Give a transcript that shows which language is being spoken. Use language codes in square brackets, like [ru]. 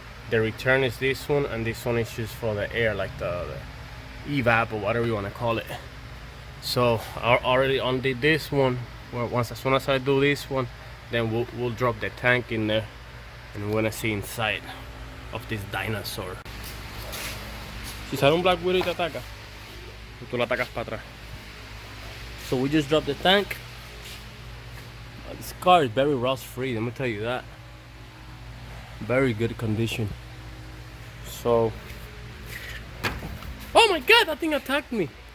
[en] The return is this one, and this one is just for the air, like the evap or whatever you want to call it. So I already undid this one. Well, as soon as I do this one, then we'll drop the tank in there, and we're gonna see inside of this dinosaur. [es] Si sale un Black Widow y te ataca, tú la atacas para atrás. [en] So we just dropped the tank. This car is very rust free, let me tell you that. Very good condition. So, oh my god, that thing attacked me.